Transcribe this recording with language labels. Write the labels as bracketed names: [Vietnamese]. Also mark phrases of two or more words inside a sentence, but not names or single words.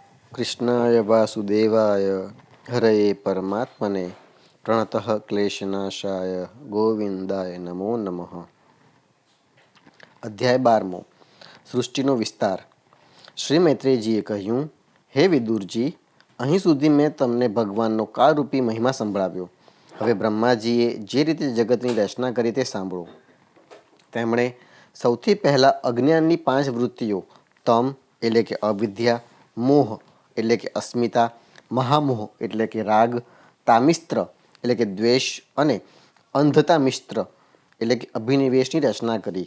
[Sanskrit] कृष्णाय वासुदेवाय हरये परमात्मने प्रणतः क्लेशनाशाय गोविंदाय नमो नमः। [Gujarati] અધ્યાય 12 સૃષ્ટિનો વિસ્તાર। શ્રી મૈત્રેયજીએ કહ્યું, હે વિદુરજી, અહીં સુધી મેં તમને ભગવાનનો કાળરૂપી મહિમા સંભળાવ્યો। હવે બ્રહ્માજીએ જે રીતે જગતની રચના કરી તે સાંભળો। તેમણે સૌથી પહેલાં અજ્ઞાનની 5 વૃત્તિઓ તમ એટલે કે અવિદ્યા, મોહ એટલે કે અસ્મિતા, મહામોહ એટલે કે રાગ, તામિસ્ત્ર એટલે કે દ્વેષ અને અંધતા મિશ્ર એટલે કે અભિનિવેશની રચના કરી।